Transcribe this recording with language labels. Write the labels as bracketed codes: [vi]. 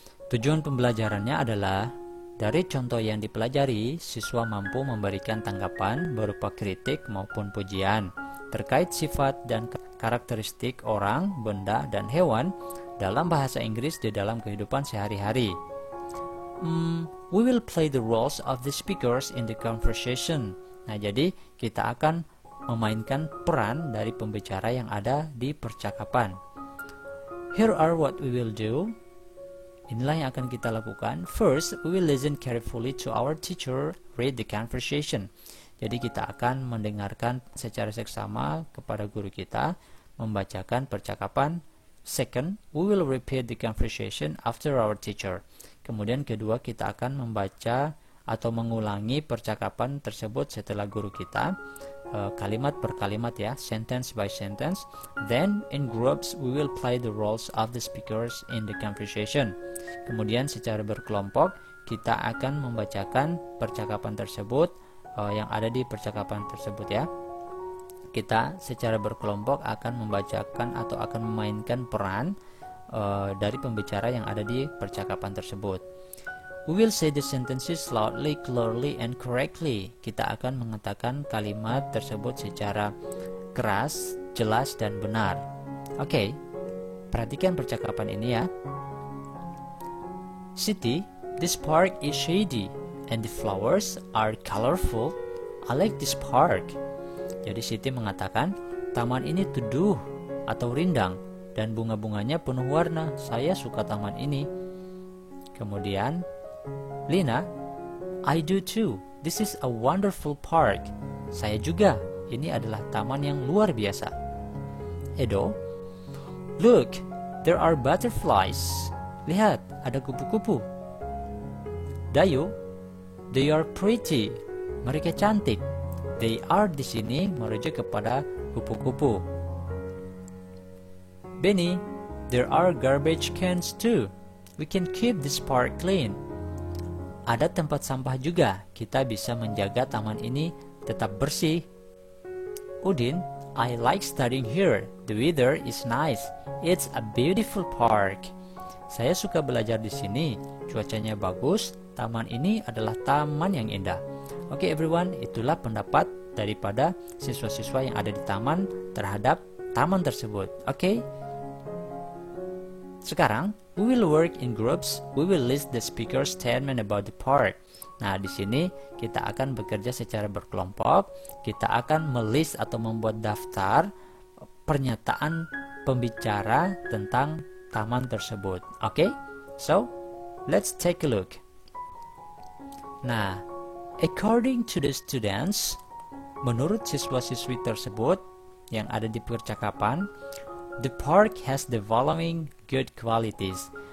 [id] Tujuan pembelajarannya adalah dari contoh yang dipelajari, siswa mampu memberikan tanggapan berupa kritik maupun pujian terkait sifat dan karakteristik orang, benda, dan hewan dalam bahasa Inggris di dalam kehidupan sehari-hari. [en] We will play the roles of the speakers in the conversation. [id] Nah, jadi kita akan memainkan peran dari pembicara yang ada di percakapan. [en] Here are what we will do. [id] Inilah yang akan kita lakukan. [en] First, we will listen carefully to our teacher read the conversation. [id] Jadi kita akan mendengarkan secara seksama kepada guru kita membacakan percakapan. [en] Second, we will repeat the conversation after our teacher. [id] Kemudian kedua, kita akan membaca atau mengulangi percakapan tersebut setelah guru kita, kalimat per kalimat ya, [en] sentence by sentence. Then in groups we will play the roles of the speakers in the conversation. [id] Kemudian secara berkelompok kita akan membacakan percakapan tersebut yang ada di percakapan tersebut ya. Kita secara berkelompok akan membacakan atau akan memainkan peran dari pembicara yang ada di percakapan tersebut. [en] We will say the sentences loudly, clearly, and correctly. [id] Kita akan mengatakan kalimat tersebut secara keras, jelas, dan benar. Oke, perhatikan percakapan ini ya. [en] Siti, this park is shady, and the flowers are colorful. I like this park. [id] Jadi Siti mengatakan, taman ini teduh atau rindang, dan bunga-bunganya penuh warna. Saya suka taman ini. Kemudian Lina, [en] I do too. This is a wonderful park. [id] Saya juga. Ini adalah taman yang luar biasa. [en] Edo, look, there are butterflies. [id] Lihat, ada kupu-kupu. Dayu, [en] they are pretty. [id] Mereka cantik. [en] They are [id] di sini merujuk kepada kupu-kupu. [en] Benny, there are garbage cans too. We can keep this park clean. [id] Ada tempat sampah juga. Kita bisa menjaga taman ini tetap bersih. [en] Udin, I like studying here. The weather is nice. It's a beautiful park. [id] Saya suka belajar di sini. Cuacanya bagus. Taman ini adalah taman yang indah. Oke everyone, itulah pendapat daripada siswa-siswa yang ada di taman terhadap taman tersebut. Oke. Sekarang, [en] we will work in groups. We will list the speaker's statement about the park. [id] Nah, di sini kita akan bekerja secara berkelompok. Kita akan melist atau membuat daftar pernyataan pembicara tentang taman tersebut. Oke? [en] So, let's take a look. Nah, according to the students, [id] menurut siswa-siswi tersebut yang ada di percakapan, [en] the park has the following good qualities.